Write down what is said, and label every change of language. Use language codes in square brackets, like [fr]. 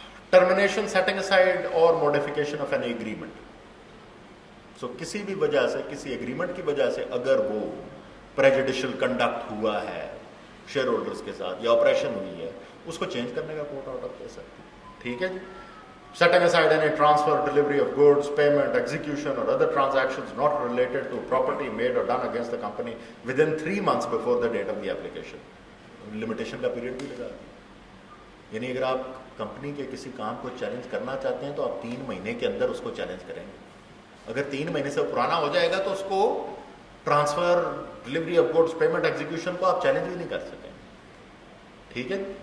[en] Termination, setting aside اور modification of an agreement. [ur] سو کسی بھی وجہ سے, کسی ایگریمنٹ کی وجہ سے اگر وہ پریجوڈیشل کنڈکٹ ہوا ہے شیئر ہولڈرز کے ساتھ یا آپریشن ہوئی ہے, اس کو چینج کرنے کا کورٹ آرڈر دے سکتی ہے. ٹھیک ہے جی. [en] Setting aside any transfer, delivery of goods, payment, execution or other transactions not related to property made or done against the company within 3 months before the date of the application. [ur] Limitation کا period بھی لگا دیا. یعنی اگر آپ company کے کسی کام کو چیلنج کرنا چاہتے ہیں تو آپ 3 مہینے کے اندر اس کو چیلنج کریں گے. اگر 3 مہینے سے پرانا ہو جائے گا تو اس کو transfer, delivery of goods, payment, execution کو آپ چیلنج بھی نہیں کر سکیں. ٹھیک ہے.